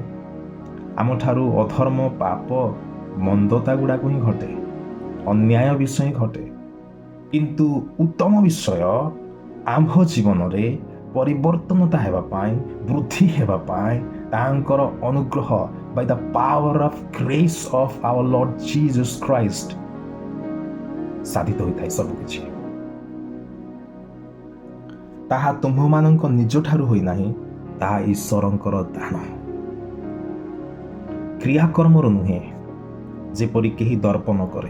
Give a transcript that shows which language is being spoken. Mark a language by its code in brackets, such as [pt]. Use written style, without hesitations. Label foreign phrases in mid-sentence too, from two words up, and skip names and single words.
[or] ଆମଠାରୁ ଅଧର୍ମ, ପାପ, ମନ୍ଦତା ଗୁଡ଼ାକ ହିଁ ଘଟେ, ଅନ୍ୟାୟ ବିଷୟ ହିଁ ଘଟେ। କିନ୍ତୁ ଉତ୍ତମ ବିଷୟ ଆମ୍ଭ ଜୀବନରେ ପରିବର୍ତ୍ତନତା ହେବା ପାଇଁ, ବୃଦ୍ଧି ହେବା ପାଇଁ ତାଙ୍କର ଅନୁଗ୍ରହ [en] by the power of grace of our Lord Jesus Christ [or] ସାଧିତ ହୋଇଥାଏ। ସବୁକିଛି ତାହା ତୁମ୍ଭମାନଙ୍କ ନିଜଠାରୁ ହୋଇନାହିଁ, ତାହା ଈଶ୍ୱରଙ୍କର ଦାନ, କ୍ରିୟାକର୍ମରୁ ନୁହେଁ, ଯେପରି କେହି ଦର୍ପ ନ କରେ।